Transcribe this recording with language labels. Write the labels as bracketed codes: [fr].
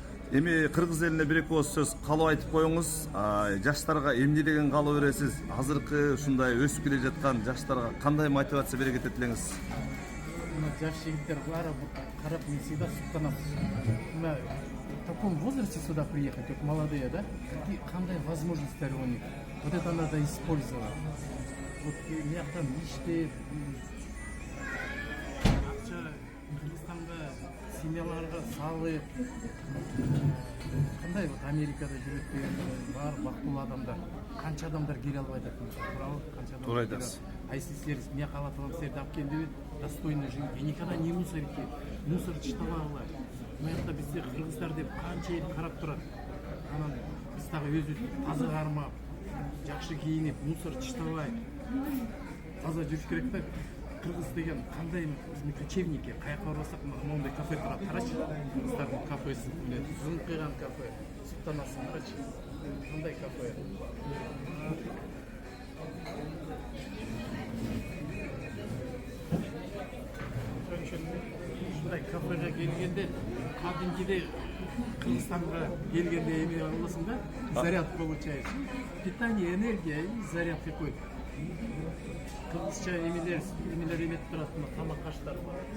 [ky] Эми кыргыз элине бир-эки ооз сөз калып айтып коюңуз. Жаштарга эмне деген калып бересиз? Азыркы ушундай өсүп келе жаткан жаштарга кандай мотивация бере кетет элеңиз? Жаш жигиттер баары карап, мен всегда суктанам. [ru] В таком возрасте сюда приехать, как молодые, да? [ky] Кандай [ru] возможностьтер у них? Вот это надо использовать. [ky] Вот мыяктан иштеп, акча Кыргызстанга семьяларга салып, кандай вот Америкада жүрөт деген бар бактылуу адамдар. Канча адамдар келе албай атат. Туурабы? Канча адамдар. Туура айтасыз. [ru] А если [ky] силер мыяка Алла Таалам силерди алып келди, [ru] достойно жить. Я никогда не мусорите, мусор чыштабагыла. [ky] Мыякта бизде кыргыздар деп канча эл карап турат. Анан биз дагы өзүбүз таза кармап, жакшы кийинип, мусор чыштабай таза жүрүш керек да. Кыргыз деген кандай биздин кочевники, каяка барбасак мондай кафе турат. Карачы, кыргыздардын кафеси, зыңкыйган кафе, суктанасың, карачы. Кандай кафе? Ушундай кафеге келгенде, кадимкидей Кыргызстанга келгенде эме болосуң да, [ru] заряд получаешь. Питание, энергия и заряд какой. [ky] Кыргызча эмелер эметип турат, тамак аштар бар.